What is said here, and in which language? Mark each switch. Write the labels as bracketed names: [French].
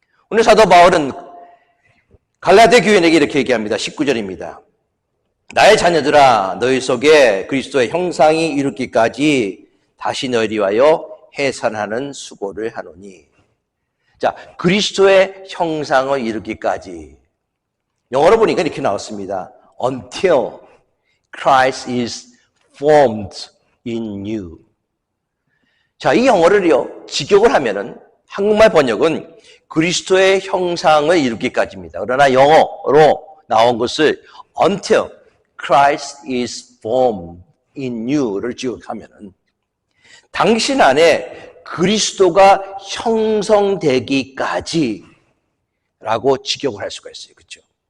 [Korean] 오늘 사도 바울은 갈라디아 교인에게 이렇게 얘기합니다. 19절입니다. 나의 자녀들아 너희 속에 그리스도의 형상이 이루기까지 다시 너희를 위하여 해산하는 수고를 하노니. 자, 그리스도의 형상을 이루기까지. 영어로 보니까 이렇게 나왔습니다. [English] Until Christ is formed in you. [Korean] 자, 이 영어를요, 직역을 하면은 한국말 번역은 그리스도의 형상을 이루기까지입니다. 그러나 영어로 나온 것을 [English] until Christ is formed in you [Korean] 를 직역하면은 당신 안에 그리스도가 형성되기까지 라고 직역을 할 수가 있어요. 그렇죠?